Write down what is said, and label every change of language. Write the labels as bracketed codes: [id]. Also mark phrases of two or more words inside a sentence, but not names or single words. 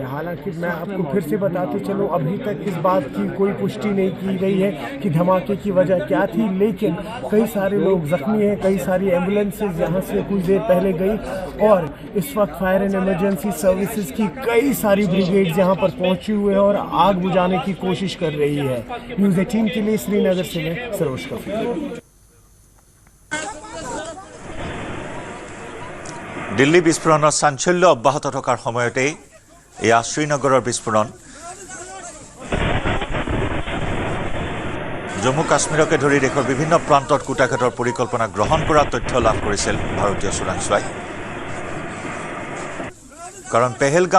[hi] हालांकि मैं आपको फिर से बताते चलूँ, अभी तक इस बात की कोई पुष्टि नहीं की गई है कि धमाके की वजह क्या थी, लेकिन कई सारे लोग ज़ख्मी हैं, कई सारी एम्बुलेंसेज यहाँ से कुछ देर पहले गई, और इस वक्त फायर एंड इमरजेंसी सर्विसेज की कई सारी ब्रिगेड्स यहाँ पर पहुँची हुए हैं और आग बुझाने की कोशिश कर रही है। न्यूज़ 18 के लिए श्रीनगर से मैं सरोज कफी। [as] দিল্লী বিস্ফোৰণৰ চাঞ্চল্য অব্যাহত থকাৰ সময়তেই এয়া শ্ৰীনগৰৰ বিস্ফোৰণ জম্মু কাশ্মীৰকে ধৰি দেশৰ বিভিন্ন প্ৰান্তত কুটাঘাটৰ পৰিকল্পনা গ্ৰহণ কৰাৰ তথ্য লাভ কৰিছিল ভাৰতীয় চোৰাংচোৱাই কাৰণ পেহেলগাম